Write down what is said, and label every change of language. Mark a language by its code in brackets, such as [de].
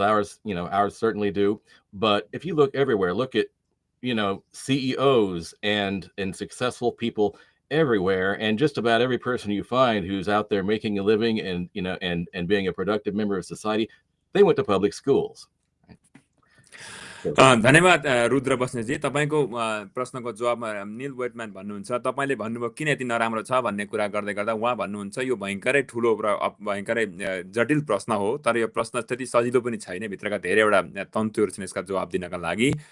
[en] Ours certainly do. But if you look everywhere, look at, you know, CEOs and successful people everywhere, and just about every person you find who's out there making a living and, you know, and being a productive member of society, they went to public schools. [ne] धन्यवाद रुद्र बस्नेतजी। तपाईँको प्रश्नको जवाबमा निल वेटम्यान भन्नुहुन्छ तपाईँले भन्नुभयो किन यति नराम्रो छ भन्ने कुरा गर्दै गर्दा उहाँ भन्नुहुन्छ यो भयङ्करै ठुलो र भयङ्करै जटिल प्रश्न हो, तर यो प्रश्न त्यति सजिलो पनि छैन, भित्रका धेरैवटा तन्तुहरू छन् यसका जवाब दिनका लागि।